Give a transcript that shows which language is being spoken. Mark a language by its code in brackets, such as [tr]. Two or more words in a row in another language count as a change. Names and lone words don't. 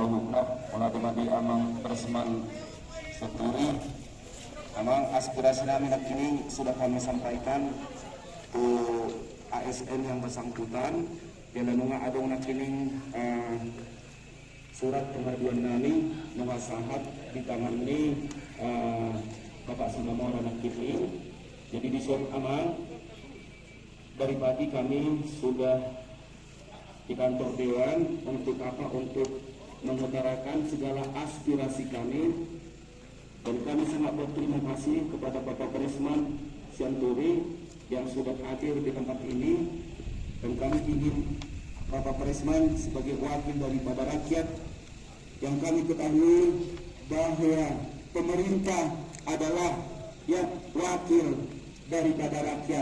[id] hukna, mulai tema di amang Presman Sianturi, amang aspirasi kami kini sudah kami sampaikan ke ASN yang bersangkutan. Yang [bbc] nunga adong kini [id] surat pengaduan kami [bbc] nunga sahat [id] di tangan ini Bapak Simamora kini. Jadi di surat amang dari pagi kami sudah di kantor Dewan untuk apa? Untuk mengutarakan segala aspirasi kami, dan kami sangat berterima kasih kepada Bapak Presman Sianturi yang sudah hadir di tempat ini, dan kami ingin Bapak Presman sebagai wakil daripada rakyat, yang kami ketahui bahwa pemerintah adalah yang wakil daripada rakyat.